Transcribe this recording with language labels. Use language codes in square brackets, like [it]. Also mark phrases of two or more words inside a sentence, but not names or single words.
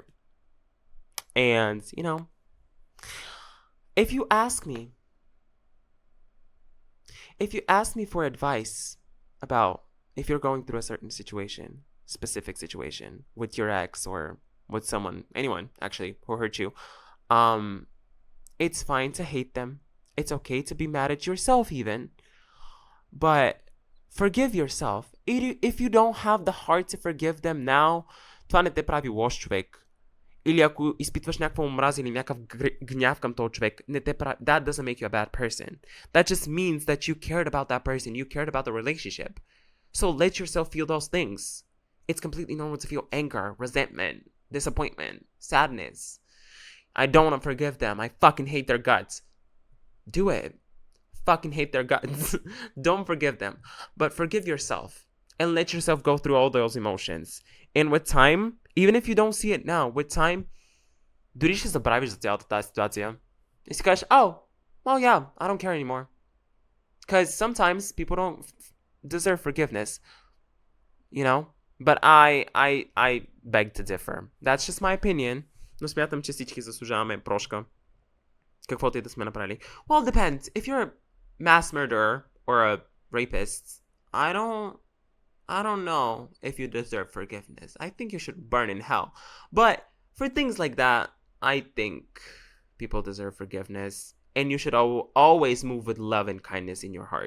[en] And, if you ask me for advice about if you're going through a certain situation, specific situation with your ex or with someone, anyone actually, who hurt you, it's fine to hate them. It's okay to be mad at yourself even. But forgive yourself. If you don't have the heart to forgive them now, [bg] това не те прави лош човек. Или ако изпитваш някаква омраза или някакъв гняв към този човек, не те прави, [en] that doesn't make you a bad person. That just means that you cared about that person. You cared about the relationship. So let yourself feel those things. It's completely normal to feel anger, resentment, disappointment, sadness. I don't want to forgive them. I fucking hate their guts. Do it. Fucking hate their guts. Don't forgive them. But forgive yourself. And let yourself go through all those emotions. And with time, even if you don't see it now, with time, [bg] дори ще забравиш за цялата тази ситуация. И си кажеш, [en] oh, well, yeah, I don't care anymore. Because sometimes people don't deserve forgiveness. But I beg to differ. That's just my opinion. [bg] Но смятам, че всички заслужаваме прошка. Каквото и да сме направили. [en] Well, it depends. If you're a mass murderer or a rapist, I don't know if you deserve forgiveness. I think you should burn in hell. But for things like that, I think people deserve forgiveness. And you should always move with love and kindness in your heart.